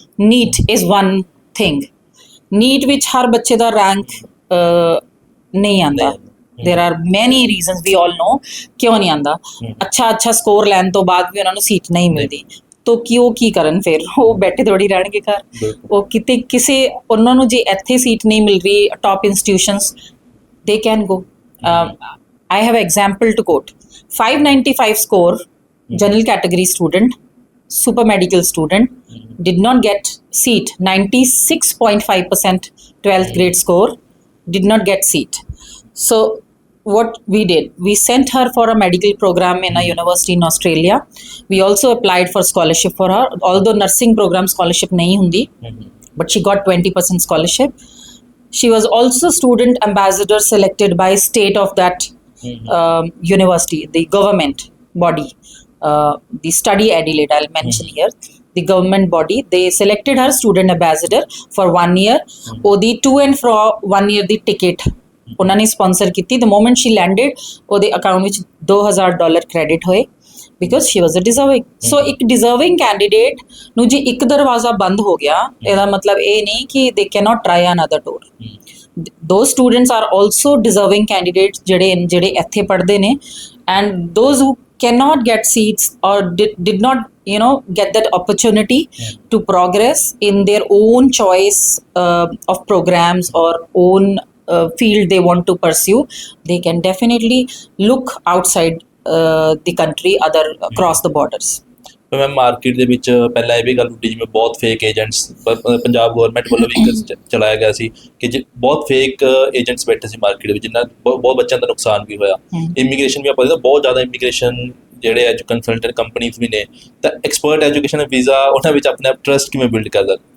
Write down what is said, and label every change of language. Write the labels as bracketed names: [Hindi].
[Punjabi] NEET is one thing. NEET ਵਿੱਚ ਹਰ ਬੱਚੇ ਦਾ rank ਨਹੀਂ ਆਉਂਦਾ। [English] There are many reasons, we all know [Punjabi] ਕਿਉਂ ਨਹੀਂ ਆਉਂਦਾ। ਅੱਛਾ ਸਕੋਰ ਲੈਣ ਤੋਂ ਬਾਅਦ ਵੀ ਉਹਨਾਂ ਨੂੰ ਸੀਟ ਨਹੀਂ ਮਿਲਦੀ, ਤੋ ਕਿ ਉਹ ਕੀ ਕਰਨ ਫਿਰ? ਉਹ ਬੈਠੇ ਥੋੜੀ ਰਹਿਣਗੇ ਘਰ। ਉਹ ਕਿਤੇ ਕਿਸੇ ਉਹਨਾਂ ਨੂੰ ਜੇ ਇੱਥੇ ਸੀਟ ਨਹੀਂ ਮਿਲ ਰਹੀ top institutions, [English] they can go. I have example to quote. 595 score, general category student, super medical student, did not get seat. 96.5% 12th grade score, did not get seat. So what we did, we sent her for a medical program in a university in Australia. We also applied for scholarship for her, although nursing program scholarship [Punjabi] nahi hundi, [English] but she got 20% scholarship. She was also student ambassador selected by state of that university, the government body, the Study Adelaide, I'll mention here, the government body. They selected her student ambassador for 1 year. [Punjabi] ਉਹਦੀ to and fro 1 year ਦੀ ticket ਉਹਨਾਂ ਨੇ sponsor ਕੀਤੀ। [English] The moment she landed, [Punjabi] ਉਹਦੇ account ਵਿੱਚ $2000 credit ਹੋਏ [English] because she was a deserving. [Punjabi] So ਇੱਕ deserving candidate ਨੂੰ ਜੇ ਇੱਕ ਦਰਵਾਜ਼ਾ ਬੰਦ ਹੋ ਗਿਆ, ਇਹਦਾ ਮਤਲਬ ਇਹ ਨਹੀਂ ਕਿ [English] they cannot try another door. Those students are also deserving candidates [Punjabi] ਜਿਹੜੇ ਇੱਥੇ ਪੜ੍ਹਦੇ ਨੇ, [English] and those who cannot get seats or did not get that opportunity to progress in their own choice of programs or own field they want to pursue, they can definitely look outside the country, across the borders. [Punjabi] ਮੈਂ market ਦੇ ਵਿੱਚ ਪਹਿਲਾਂ ਇਹ ਵੀ ਗੱਲ ਉੱਡੀ, ਜਿਵੇਂ ਬਹੁਤ fake agents Punjab government ਵੱਲੋਂ ਵੀ ਇੱਕ ਚਲਾਇਆ ਗਿਆ ਸੀ ਕਿ ਬਹੁਤ ਫੇਕ ਏਜੰਟਸ ਬੈਠੇ ਸੀ ਮਾਰਕੀਟ ਵਿੱਚ, ਜਿਨ੍ਹਾਂ ਬਹੁਤ ਬੱਚਿਆਂ ਦਾ ਨੁਕਸਾਨ ਵੀ ਹੋਇਆ। ਇਮੀਗ੍ਰੇਸ਼ਨ ਵੀ ਆਪਾਂ ਦੇਖਦੇ ਬਹੁਤ ਜ਼ਿਆਦਾ ਇਮੀਗ੍ਰੇਸ਼ਨ ਜਿਹੜੇ ਕੰਸਲਟੈਂਟ ਕੰਪਨੀਜ਼ ਵੀ ਨੇ, ਤਾਂ ਐਕਸਪਰਟ ਐਜੂਕੇਸ਼ਨ ਵੀਜ਼ਾ ਉਹਨਾਂ ਵਿੱਚ ਆਪਣੇ ਆਪ ਟਰਸਟ ਕਿਵੇਂ ਬਿਲਡ ਕਰਦਾ?